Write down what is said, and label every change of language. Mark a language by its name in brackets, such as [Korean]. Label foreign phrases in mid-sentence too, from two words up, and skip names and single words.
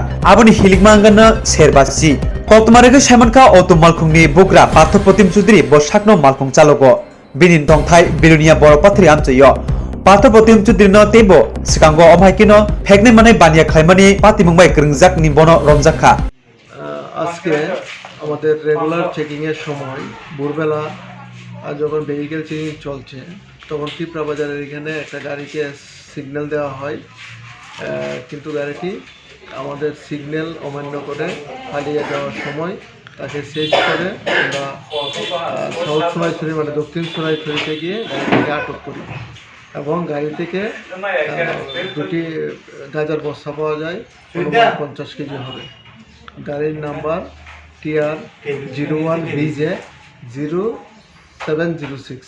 [Kok Borok] Aboni Hiligmangana Serbasi. Koktomarege Shamanka Oto Malkungni Bugra Pathopotim Sudri Boshakno Malkung Chalogo. Binin Tongthai Bilunia Boropatri Amchayo. Pathopotim Sudrino Tebo. Sikango Omhaikino Pegne Mane Bania Khaimani Patimungbai Gringzak Nimbono Romzaka. [Bangla] আজকে আমাদের রেগুলার চেকিং এর সময় ভোরবেলা যখন ভেহিকেল চেকিং চলছে তখন ত্রিপুরা বাজারের এখানে একটা গাড়িকে সিগন্যাল দেওয়া হয় কিন্তু গাড়িটি আমাদের সিগন্যাল অমান্য করে পালিয়ে যাওয়ার সময় তাকে সেজ করে আমরা সাউথ সোনাইছড়ি মানে দক্ষিণ সোনাইছড়িতে গিয়ে গাড়িটিকে আটক করি এবং গাড়ি থেকে দুটি গাঁজার বস্তা পাওয়া যায় 50 কেজি হবে গাড়ির নাম্বার TR01BJ 0706